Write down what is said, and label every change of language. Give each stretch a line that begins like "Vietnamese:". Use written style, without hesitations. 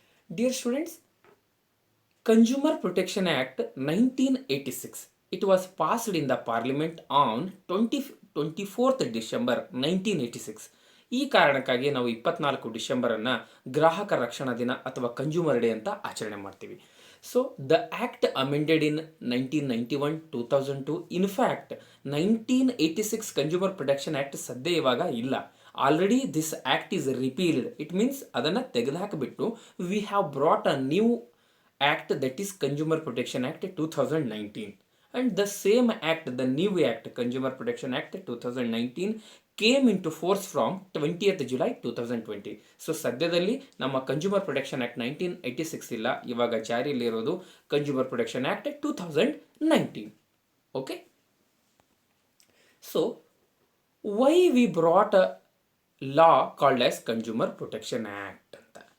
English: Dear students, Consumer Protection Act 1986, it was passed in the Parliament on 24th December 1986.
Kannada: ಈ ಕಾರಣಕ್ಕಾಗಿ ನಾವು 24 ಡಿಸೆಂಬರನ್ನು ಗ್ರಾಹಕ ರಕ್ಷಣಾ ದಿನ ಅಥವಾ ಕನ್ಸ್ಯೂಮರ್ ಡೇ ಅಂತ ಆಚರಣೆ ಮಾಡ್ತೀವಿ.
English: So the act amended in 1991, 2002. In fact, 1986 Consumer Protection Act
Kannada: ಸದ್ಯ ಇವಾಗ ಇಲ್ಲ.
English: Already this act is repealed. It means
Kannada: ಅದನ್ನು ತೆಗೆದುಹಾಕಿಬಿಟ್ಟು
English: We have brought a new act that is consumer protection act 2019. And the same act, the new act, Consumer Protection Act 2019, came into force from 20th July 2020.
Kannada: So ಸದ್ಯದಲ್ಲಿ ನಮ್ಮ consumer protection act 1986 ಇಲ್ಲ, ಇವಾಗ ಜಾರಿಯಲ್ಲಿರೋದು consumer protection act 2019.
English: Okay, so why we brought a law called as consumer protection act ಅಂತ.